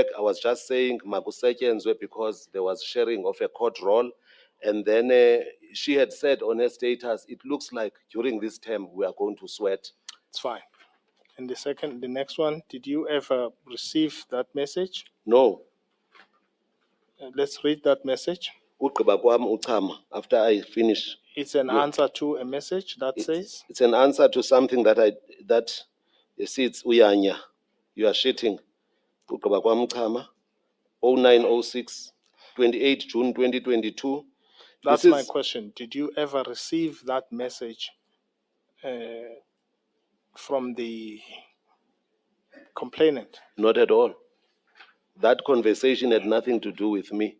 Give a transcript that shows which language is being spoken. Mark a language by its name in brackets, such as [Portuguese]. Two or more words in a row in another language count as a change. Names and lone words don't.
[English] I was just saying Makusetshenzwe because there was sharing of a court role. And then she had said on her status, it looks like during this term we are going to sweat. It's fine. And the next one, did you ever receive that message? No. Let's read that message. [Xhosa] Ugqiba kwam uchama, [English] after I finish. It's an Yeah. answer to a message that says? It's an answer to something that you see, it's uyanya. You are shitting. [Xhosa] Ugqiba kwam uchama, 0906, 28 June 2022. [English] That's This my is- question. Did you ever receive that message from the complainant? Not at all. That conversation had nothing to do with me.